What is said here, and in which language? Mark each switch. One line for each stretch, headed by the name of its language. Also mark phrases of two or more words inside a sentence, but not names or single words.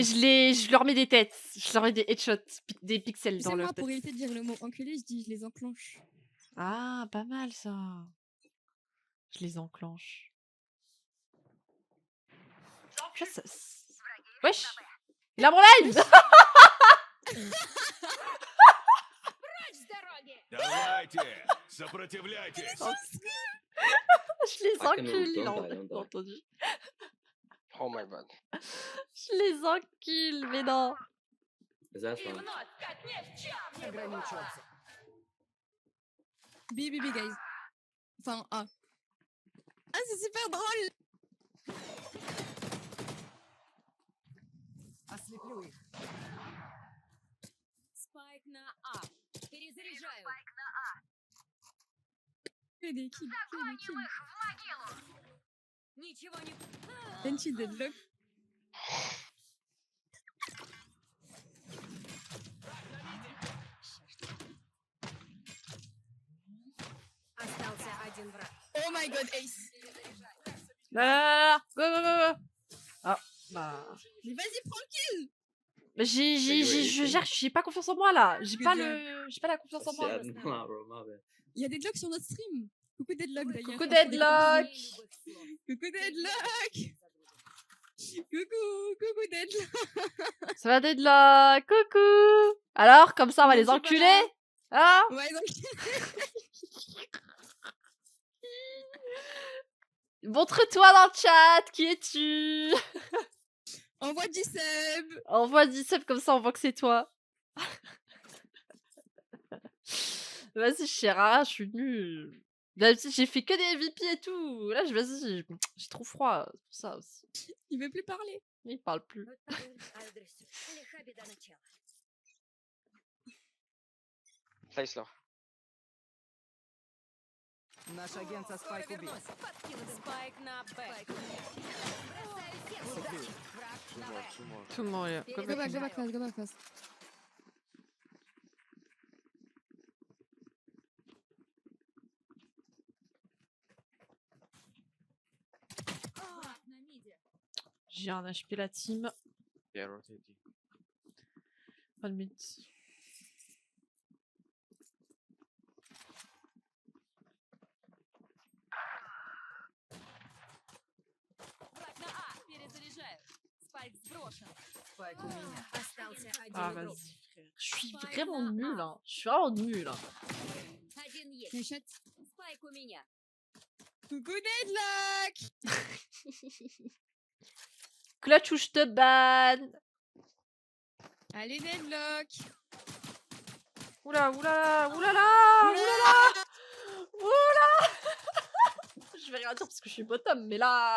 French: je leur mets des têtes. Je leur mets des headshots. Des pixels Tu dans sais, leur moi, tête. pour éviter de dire le mot enculé, je dis je les enclenche. Ah, pas mal ça. Je les enclenche. Wesh. Il a mon live.
Russian: Давайте, сопротивляйтесь.
French: Je les
English: I can
French: encule, il a
English: don't die, don't die.
French: entendu.
English: Oh my bad.
French: Je les encule, mais non.
English: Is that one?
Russian: Ограничиваться.
English: BBB, guys.
French: Enfin, A. Ah, c'est super drôle.
Russian: Ослеплю их. Спайк на А. Перезаряжаю.
French: Que des kills, que des kills.
Russian: Ничего не... Tenchi deadlock. Остался один враг.
English: Oh my god, Ace.
French: Là, go. Ah, bah. Mais vas-y, prends le kill. Mais j'ai pas confiance en moi là. J'ai pas la confiance en moi.
English: Yeah, no, bro, my bad.
French: Il y a Deadlock sur notre stream. Coucou Deadlock d'ailleurs. Coucou Enfin, Deadlock. Coucou Deadlock. Coucou Deadlock. Ça va Deadlock. Coucou. Alors, comme ça, on va Non, les c'est pas enculer. grave. Hein? Ouais, donc Montre-toi dans le chat. Qui es-tu? envoie du sub. Envoie 10 subs comme ça, on voit que c'est toi. Vas-y, Chéra, je suis nulle. D'habitude, j'ai fait que des MVP et tout. Là, vas-y, j'ai trop froid. C'est pour ça aussi. Il veut plus parler. Il parle plus.
Russian: Лиха беда начала.
French: Place là.
Russian: Наш агент со спайк убит. Спайк на Б. Бросаю сетку. Враг
English: Two
Russian: на
English: more,
Russian: Б.
English: two more.
French: Tout le monde,
English: Go back fast, go back fast.
Russian: Враг на миде.
French: J'ai un HP la team.
English: Yeah, rotating.
French: Pas de mythe.
Russian: Враг на А. Перезаряжаю. Спайк сброшен. Спайк у меня. Остался один
French: Ah,
Russian: игрок.
French: vas-y, frère. Je suis vraiment nulle, hein. Je suis vraiment nulle, hein.
Russian: Один есть.
English: Headshot.
Russian: Спайк у меня.
French: Coucou Deadlock. Clutch ou je te banne. Allez, deadlock. Oula, oula, oulala, oulala, oulala. Je vais rien dire parce que je suis bottom, mais là...